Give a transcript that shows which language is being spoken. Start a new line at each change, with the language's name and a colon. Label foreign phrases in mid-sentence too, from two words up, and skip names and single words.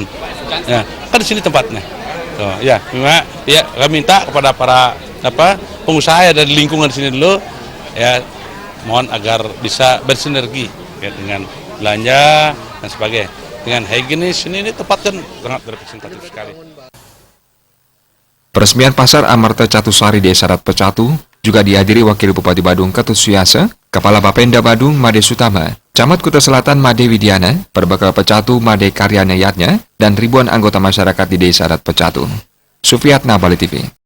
Indonesian: Ya, kan di sini tempatnya. So, ya, kami minta kepada para pengusaha dari lingkungan di sini dulu, ya, mohon agar bisa bersinergi ya, dengan belanja dan sebagainya. Dengan higienis ini tempat kan sangat representatif sekali. Peresmian Pasar Amerta Catusari Desa Adat Pecatu juga dihadiri Wakil Bupati Badung Ketut Suyasa, Kepala Bapenda Badung Made Sutama, Camat Kuta Selatan Made Widiana, Perbekal Pecatu Made Karyana Yatnya, dan ribuan anggota masyarakat di Desa Adat Pecatu. Sufiatna, Bali TV.